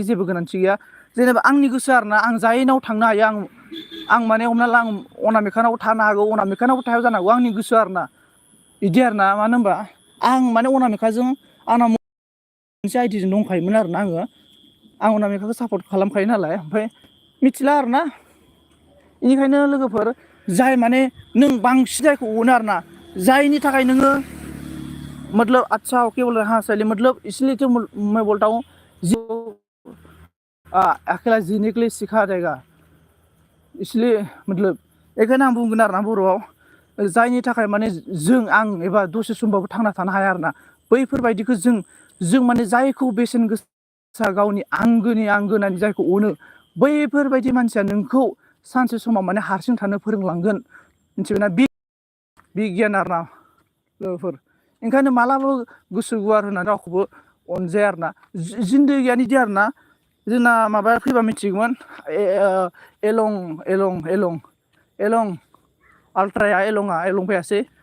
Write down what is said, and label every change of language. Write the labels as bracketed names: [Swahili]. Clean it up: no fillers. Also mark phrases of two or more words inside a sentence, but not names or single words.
[Bodo] जेबो गोनांथि गैया जेनेबा आंनि गोसो आरो ना आं जायनाव थांनो हायो आं माने हमना ला आं अनामिकानाव थानो हागौ अनामिकानावबो थाया जानो हागौ आंनि गोसो आरो ना इदि आरो ना मानो होनबा आं माने अनामिकाजों आंना मोनसे आइडिजों दंखायोमोन आरो ना आं अनामिकाखौ सापर्ट खालामखायो नालाय ओमफ्राय मिथिला आरो ना बेनिखायनो लोगोफोर जाय माने नों बांसिन जायखौ अनो आरो ना जायनि थाखाय नोङो [Hindi] मतलब अच्छा ओके बोल रहे हाँ सही मतलब इसलिए तो मैं बोलता हूँ जो अकेला जीने के लिए सिखा देगा इसलिए मतलब [Bodo] बेखायनो आं बुंगोन आरो ना बर'आव जायनि थाखाय माने आं एबा दसे समबाबो थांना थानो हाया आरो ना बैफोरबायदिखौ जों माने जायखौ बेसेन गोसा गावनि आंगोनि आंगो होननानै जायखौ अनो बैफोरबायदि मानसिया नोंखौ सानसे समाव माने हारसिं थानो फोरोंलांगोन मिथिबायना बे गियान आरो ना लोगोफोर ओंखायनो मालाबाबो गोसो गुवार होनानै रावखौबो अनजाया आरो ना जिन्दगियानो इदि आरो ना जोंना माबाया फैबा मिथिगौमोन एलं आल्ट्राया एलं फैयासै